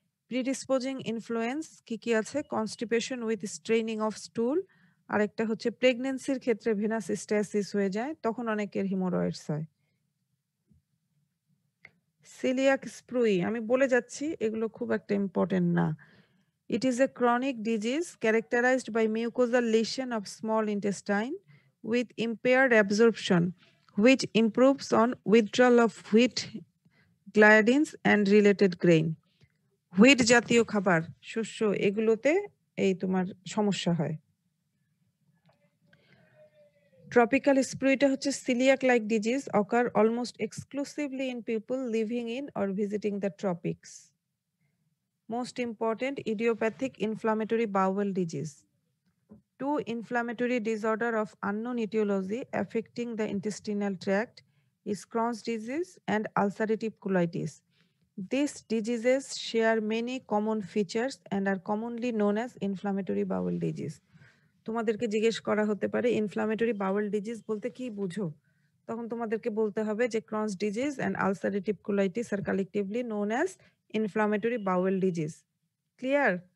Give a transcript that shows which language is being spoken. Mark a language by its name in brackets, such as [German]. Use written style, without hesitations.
[Bangla] Predisposing influence কি কি আছে? [English] constipation with straining of stool, [Bangla] আর একটা হচ্ছে প্রেগনেন্সির ক্ষেত্রে ভেনাস স্ট্যাসিস হয়ে যায়, তখন অনেকের হিমোরয়েডস হয়। সিলিয়াক স্প্রুই, আমি বলে যাচ্ছি, এগুলো খুব একটা ইম্পর্টেন্ট না। [English] It is a chronic disease characterized by mucosal lesion of small intestine with impaired absorption, which improves on withdrawal of wheat, gliadins and related grain. [Bangla] Wheat জাতীয় খাবার, শস্য, এগুলোতে এই তোমার সমস্যা হয়। ট্রপিক্যাল স্প্রুইটা হচ্ছে [English] celiac like disease occur almost exclusively in people living in or visiting the tropics. Most important, idiopathic inflammatory bowel disease. Two inflammatory disorder of unknown etiology affecting the intestinal tract is Crohn's disease and ulcerative colitis. These diseases share many common features and are commonly known as inflammatory bowel disease. [Bangla] তোমাদেরকে জিজ্ঞেস করা হতে পারে inflammatory bowel disease বলতে কি বুঝো, তখন তোমাদেরকে বলতে হবে যে [English] Crohn's disease and ulcerative colitis আর collectively known as inflammatory bowel disease. [Bangla] Clear?